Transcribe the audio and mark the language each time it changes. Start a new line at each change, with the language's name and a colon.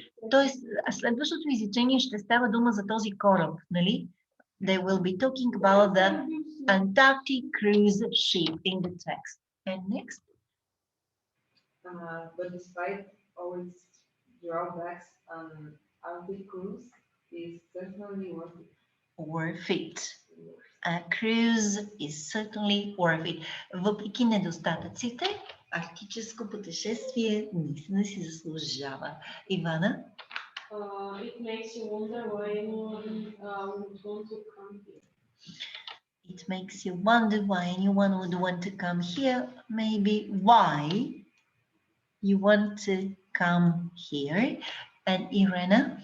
Bulgarian: Тоест, следващото изречение ще става дума за този кораб, нали?
English: They will be talking about the Antarctic cruise ship in the text. And next? But despite all its drawbacks, Arctic cruise is certainly worth it. Worth it. A cruise is certainly worth it.
Bulgarian: Въпреки недостатъците, арктическо пътешествие наистина си заслужава. Ивана?
English: It makes you wonder why anyone would want to come here. It makes you wonder why anyone would want to come here. Maybe why you want to come here. And Irena?